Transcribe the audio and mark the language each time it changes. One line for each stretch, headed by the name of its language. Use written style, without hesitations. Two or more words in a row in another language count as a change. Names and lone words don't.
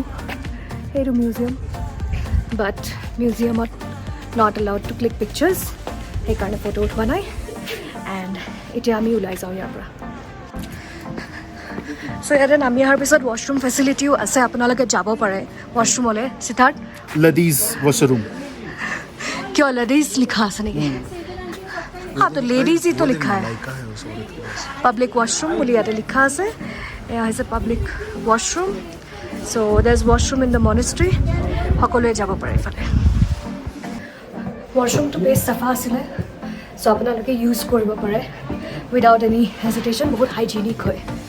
Assamese: সেইটো মিউজিয়াম, বাট মিউজিয়ামত
English: not allowed to click pictures,
Assamese: সেইকাৰণে ফটো উঠোৱা নাই। এণ্ড এতিয়া আমি ওলাই যাওঁ ইয়াৰ পৰা। চ' ইয়াতে নামি অহাৰ পিছত
English: washroom facilityও
Assamese: আছে, আপোনালোকে যাব পাৰে ৱাশ্বৰুমলৈ। সিদ্ধাৰ্থ
English: Ladies washroom.
Assamese: কিয় লেডিজ লিখা আছে নেকি?
Hindi: हाँ तो लेडीज ही तो लिखा है।
English: public washroom
Hindi: बोली यार लिखा আছে।
Assamese: এয়া হৈছে
English: public washroom. so there is washroom in the monastery.
Assamese: সকলোৱে যাব পাৰে এইফালে। ৱাশ্বৰুমটো বেছ চাফা আছিলে, চ' আপোনালোকে ইউজ কৰিব পাৰে
English: without any hesitation.
Assamese: বহুত হাইজিনিক হয়।